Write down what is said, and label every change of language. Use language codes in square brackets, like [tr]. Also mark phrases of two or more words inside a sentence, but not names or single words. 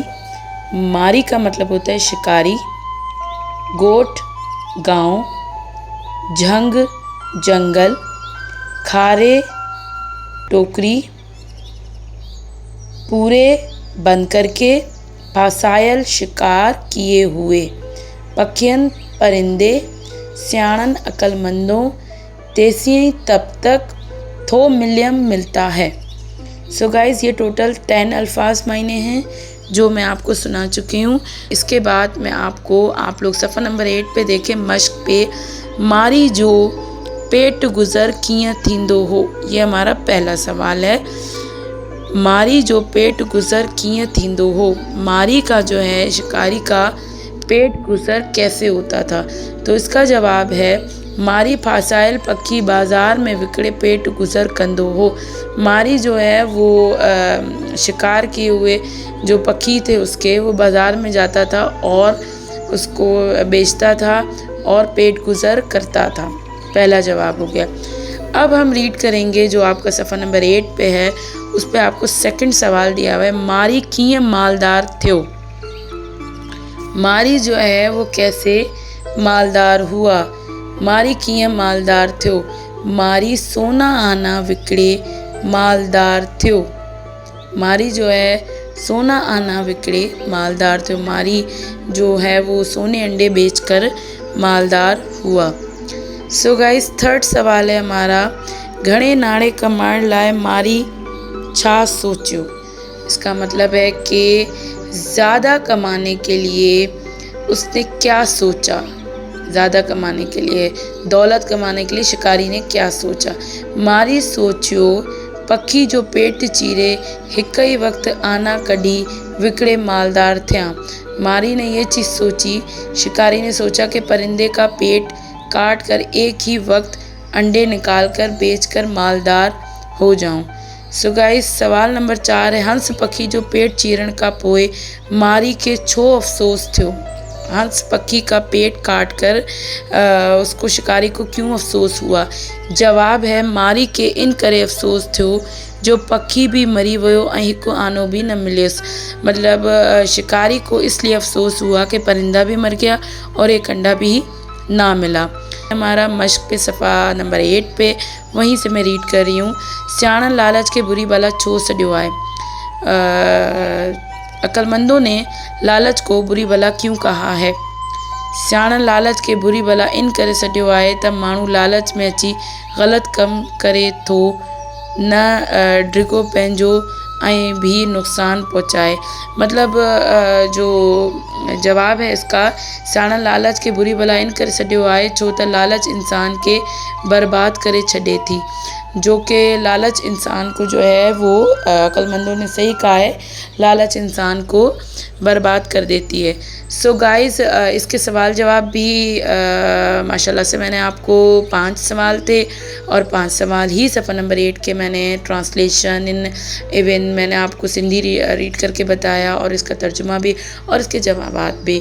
[hi] मारी का मतलब होता है शिकारी, गोट गांव, झंग जंगल, खारे टोकरी, पूरे बंद करके, फासायल शिकार किए हुए, पखियन परिंदे, सियाणन अक्लमंदों, तेसी तब तक [sd] थो मिलियम [hi] मिलता है। [en] so guys, [hi] ये टोटल 10 अल्फाज मायने हैं जो मैं आपको सुना चुकी हूँ। इसके बाद मैं आपको, आप लोग सफ़ा नंबर 8 पे देखें, मश्क पे [sd] मारी जो पेट गुज़र कीअं थींदो हो। [hi] ये हमारा पहला सवाल है। [sd] मारी जो पेट गुज़र कीअं थींदो हो। [hi] मारी का जो है, शिकारी का पेट गुज़र कैसे होता था। तो इसका जवाब है [sd] मारी फासाइल पखी बाज़ार में विकड़े पेट गुज़र कंदो हो। [hi] मारी जो है वो शिकार किए हुए जो पक्षी थे उसके, वो बाज़ार में जाता था और उसको बेचता था और पेट गुज़र करता था। पहला जवाब हो गया। अब हम रीड करेंगे जो आपका सफ़ा नंबर 8 पे है, उस पे आपको सेकंड सवाल दिया हुआ है। [sd] मारी कीअं मालदार थियो। [hi] मारी जो है वो कैसे मालदार हुआ। [sd] मारी कीअं मालदार थियो। मारी सोना आना विकड़े मालदार थियो। मारी जो है सोना आना विकड़े मालदार थियो। [hi] मारी जो है वो सोने अंडे बेचकर मालदार हुआ। [en] so guys, [hi] थर्ड सवाल है हमारा, [sd] घणे नाणे कमाइण लाइ मारी छा सोचियो। [hi] इसका मतलब है कि ज़्यादा कमाने के लिए उसने क्या सोचा। ज़्यादा कमाने के लिए, दौलत कमाने के लिए शिकारी ने क्या सोचा। [sd] मारी सोचियो पखी जो पेट चीरे हिक ही वक्त आना कढी विकड़े मालदार थिया। [hi] मारी ने ये चीज़ सोची, शिकारी ने सोचा कि परिंदे का पेट काट कर एक ही वक्त अंडे निकाल कर बेच कर मालदार हो जाऊं। [en] so guys, [hi] सवाल नंबर 4 है, [sd] हंस पखी जो पेट चीरण का पोए मारी के छो अफसोस थियो। [hi] हंस पखी का पेट काट कर उसको, शिकारी को क्यों अफसोस हुआ। [sd] जवाब है मारी के इन करे अफसोस थियो जो पखी भी मरी वियो ऐं हिकु आनो भी न मिलियसि। [hi] मतलब शिकारी को इसलिए अफसोस हुआ कि परिंदा भी मर गया और एक अंडा भी ना मिला। हमारा मश्क पे सफ़ा नंबर 8 पे, वहीं से मैं रीड कर रही हूँ। [sd] सियाणनि लालच के बुरी भला छो सॾियो आहे। [hi] अक्लमंदों ने लालच को बुरी भला क्यों कहा है। [sd] सियाणनि लालच के बुरी भला इन करे सॾियो आहे त माण्हू लालच में अची ग़लति कमु करे थो, न डिघो पंहिंजो ऐं भी नुक़सान पहुँचाए। [hi] मतलब जो जवाब है इसका, [sd] सियाणनि लालच के बुरी भला इन करे सॾियो आहे छो त लालच इंसान के बर्बाद करे छॾे थी। [hi] जो कि लालच इंसान को जो है वो, अक्लमंदों ने सही कहा है, लालच इंसान को बर्बाद कर देती है। [en] so guys, [hi] इसके सवाल जवाब भी माशाल्लाह से मैंने आपको 5 सवाल थे और 5 सवाल ही सफ़ा नंबर 8 के मैंने [en] translation even [hi] मैंने आपको सिंधी रीड करके बताया और इसका तर्जुमा भी और इसके जवाबात भी।